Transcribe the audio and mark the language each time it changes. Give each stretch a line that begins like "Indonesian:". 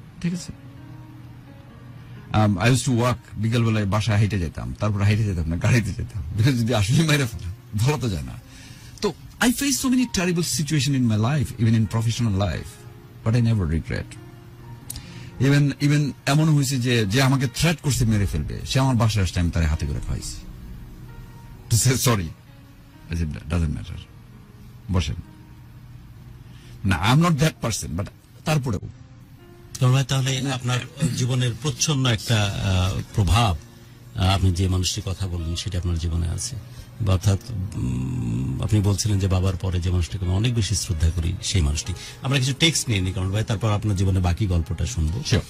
Bangla: ঠিক আছে,
English: I used to walk,
Bangla: বিকেলবেলায় বাসায় হেঁটে যেতাম, তারপর হেঁটে যেতাম না, গাড়িতে যেতাম, যদি আসলে মাইরা ফেলা ভালো তো যায় না।
English: তো I faced so many terrible situations in my life, even in professional life, but I never regret.
Bangla: Even এমন হয়েছে যে আমাকে থ্রেট করছে মেরে ফেলবে, সে আমার বাসায় আসতে আমি তার হাতে করে খাইছি।
English: To say sorry, I said, doesn't matter.
Bangla: বসেন না,
English: I'm not that person, but তারপরেও
Bangla: তাহলে আপনার জীবনের প্রচ্ছন্ন একটা প্রভাব, আপনি যে মানুষটির কথা বললেন সেটা আপনার জীবনে আছে। অর্থাৎ আপনি বলছিলেন যে বাবার পরে যে মানুষটাকে আমি অনেক বেশি শ্রদ্ধা করি সেই মানুষটি। আমরা কিছু টেক্সট নিয়ে নিই কারণ ভাই, তারপর আপনার জীবনে বাকি গল্পটা শুনবো।